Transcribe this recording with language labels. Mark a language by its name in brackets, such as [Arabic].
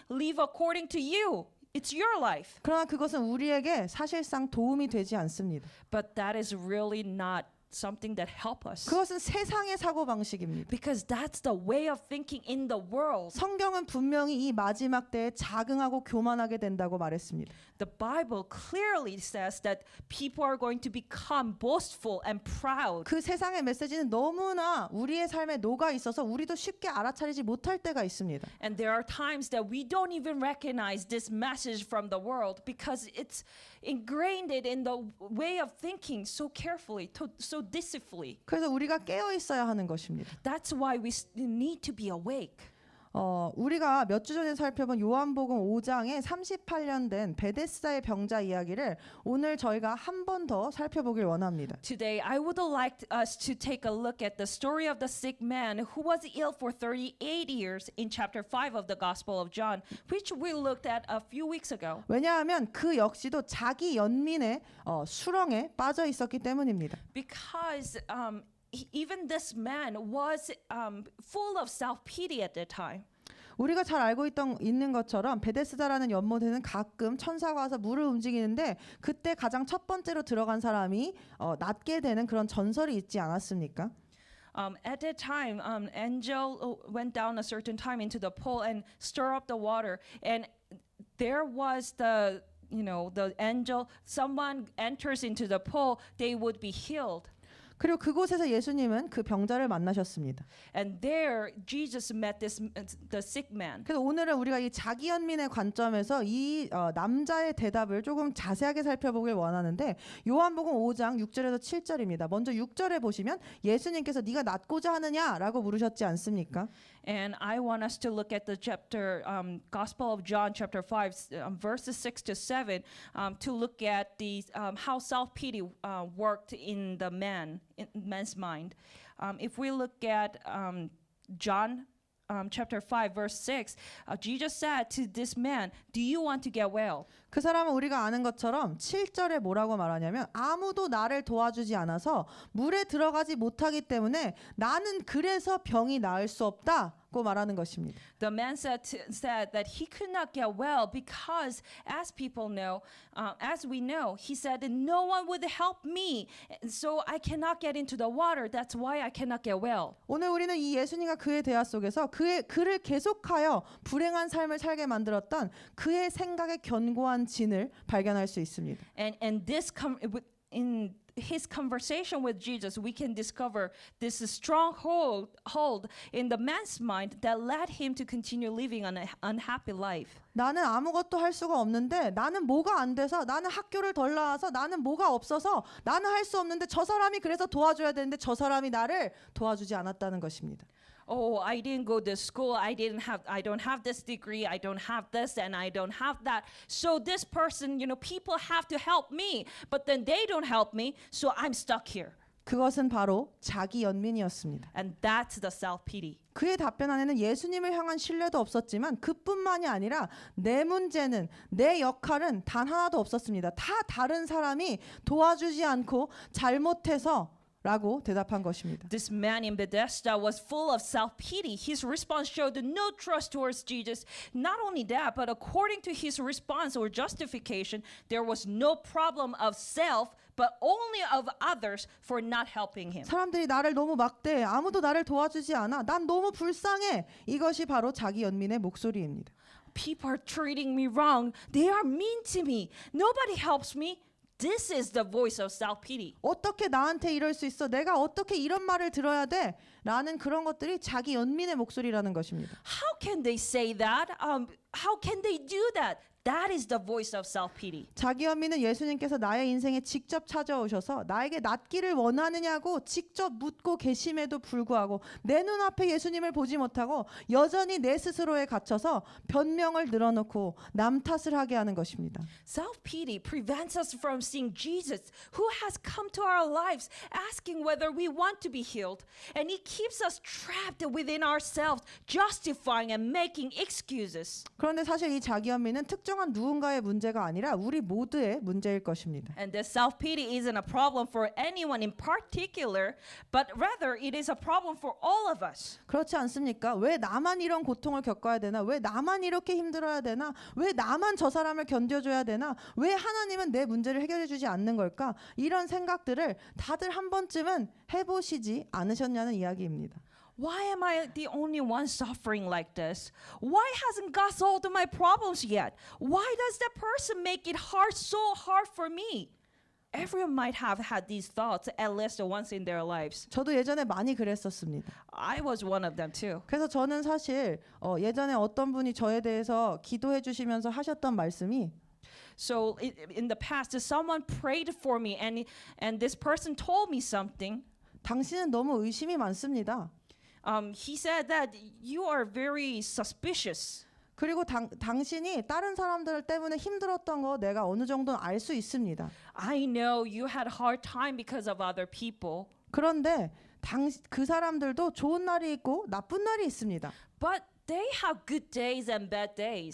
[English] Live according to you. It's your life. [Korean] 그러나 그것은 우리에게 사실상 도움이 되지 않습니다. [English] But that is really not something that help us. [Korean] 그것은 세상의 사고 방식입니다. [English] Because that's the way of thinking in the world. [Korean] 성경은 분명히 이 마지막 때에 자긍하고 교만하게 된다고 말했습니다. [English] The Bible clearly says that people are going to become boastful and proud. [Korean] 그 세상의 메시지는 너무나 우리의 삶에 녹아 있어서 우리도 쉽게 알아차리지 못할 때가 있습니다. [English] And there are times that we don't even recognize this message from the world because it's ingrained in the way of thinking so carefully, so deceitfully. [Korean] 그래서 우리가 깨어 있어야 하는 것입니다. [English] That's why we need to be awake. [Korean] 우리가 몇 주 전에 살펴본 요한복음 5장에 38년 된 베데스다의 병자 이야기를 오늘 저희가 한 번 더 살펴보길 원합니다. [English] Today, I would like us to take a look at the story of the sick man who was ill for 38 years in chapter 5 of the Gospel of John, which we looked at a few weeks ago. [Korean] 왜냐하면 그 역시도 자기 연민의 수렁에 빠져 있었기 때문입니다. [English] Because even this man was full of self-pity at the time. [Korean] 우리가 잘 알고 있는 것처럼 베데스다라는 연못에는 가끔 천사가 와서 물을 움직이는데 그때 가장 첫 번째로 들어간 사람이 낫게 되는 그런 전설이 있지 않았습니까? [English] At that time, angel went down a certain time into the pool and stirred up the water, and there was the angel. Someone enters into the pool, they would be healed. [Korean] 그리고 그곳에서 예수님은 그 병자를 만나셨습니다. [English] And there, Jesus met the sick man. [Korean] 그래서 오늘은 우리가 이 자기 연민의 관점에서 이 남자의 대답을 조금 자세하게 살펴보길 원하는데 요한복음 5장 6절에서 7절입니다. 먼저 6절에 보시면 예수님께서 네가 낫고자 하느냐라고 물으셨지 않습니까? [English] And I want us to look at the chapter, Gospel of John, chapter 5, verses 6 to 7, to look at the how self-pity worked in the man's mind. If we look at John chapter 5, verse 6, Jesus said to this man, "Do you want to get well?" [Korean] 그 사람은 우리가 아는 것처럼 7절에 뭐라고 말하냐면 아무도 나를 도와주지 않아서 물에 들어가지 못하기 때문에 나는 그래서 병이 나을 수 없다고 말하는 것입니다. [English] The man said that he could not get well because, as people know, as we know, he said that no one would help me, so I cannot get into the water. That's why I cannot get well. [Korean] 오늘 우리는 이 예수님과 그의 대화 속에서 그를 계속하여 불행한 삶을 살게 만들었던 그의 생각의 견고한 진을 발견할 수 있습니다. [English] And this in his conversation with Jesus, we can discover this stronghold in the man's mind that led him to continue living an unhappy life. [Korean] 나는 아무것도 할 수가 없는데 나는 뭐가 안 돼서 나는 학교를 덜 나와서 나는 뭐가 없어서 나는 할 수 없는데 저 사람이 그래서 도와줘야 되는데 저 사람이 나를 도와주지 않았다는 것입니다. [English] Oh, I didn't go to school. I don't have this degree. I don't have this and I don't have that. So this person, people have to help me, but then they don't help me. So I'm stuck here. [Korean] 그것은 바로 자기 연민이었습니다. [English] And that's the self-pity. [Korean] 그의 답변 안에는 예수님을 향한 신뢰도 없었지만 그뿐만이 아니라 내 문제는 내 역할은 단 하나도 없었습니다. 다 다른 사람이 도와주지 않고 잘못해서 라고 대답한 것입니다. [English] This man in Bethesda was full of self-pity. His response showed no trust towards Jesus. Not only that, but according to his response or justification, there was no problem of self, but only of others for not helping him. [Korean] 사람들이 나를 너무 막대해. 아무도 나를 도와주지 않아. 난 너무 불쌍해. 이것이 바로 자기 연민의 목소리입니다. [English] People are treating me wrong. They are mean to me. Nobody helps me. This is the voice of self-pity. [Korean] 어떻게 나한테 이럴 수 있어? 내가 어떻게 이런 말을 들어야 돼? 라는 그런 것들이 자기 연민의 목소리라는 것입니다. [English] How can they say that? How can they do that? That is the voice of self-pity. [Korean] 자기 연민은 예수님께서 나의 인생에 직접 찾아오셔서 나에게 낫기를 원하느냐고 직접 묻고 계심에도 불구하고 내 눈앞에 예수님을 보지 못하고 여전히 내 스스로에 갇혀서 변명을 늘어놓고 남 탓을 하게 하는 것입니다. [English] Self-pity prevents us from seeing Jesus, who has come to our lives asking whether we want to be healed. And he keeps us trapped within ourselves, justifying and making excuses. [Korean] 그런데 사실 이 자기 연민은 특정한 누군가의 문제가 아니라 우리 모두의 문제일 것입니다. [English] And this self-pity isn't a problem for anyone in particular, but rather it is a problem for all of us. [Korean] 그렇지 않습니까? 왜 나만 이런 고통을 겪어야 되나? 왜 나만 이렇게 힘들어야 되나? 왜 나만 저 사람을 견뎌줘야 되나? 왜 하나님은 내 문제를 해결해 주지 않는 걸까? 이런 생각들을 다들 한 번쯤은 해보시지 않으셨냐는 이야기입니다. [English] Why am I the only one suffering like this? Why hasn't God solved my problems yet? Why does that person make it so hard for me? Everyone might have had these thoughts at least once in their lives. [Korean] 저도 예전에 많이 그랬었습니다. [English] I was one of them too. [Korean] 그래서 저는 사실 예전에 어떤 분이 저에 대해서 기도해 주시면서 하셨던 말씀이 [English] So in the past, someone prayed for me and this person told me something. [Korean] 당신은 너무 의심이 많습니다. [English] He said that you are very suspicious. [Korean] 그리고 당신이 다른 사람들 때문에 힘들었던 거 내가 어느 정도는 알 수 있습니다. [English] I know you had a hard time because of other people. [Korean] 그런데 그 사람들도 좋은 날이 있고 나쁜 날이 있습니다. [English] But they have good days and bad days.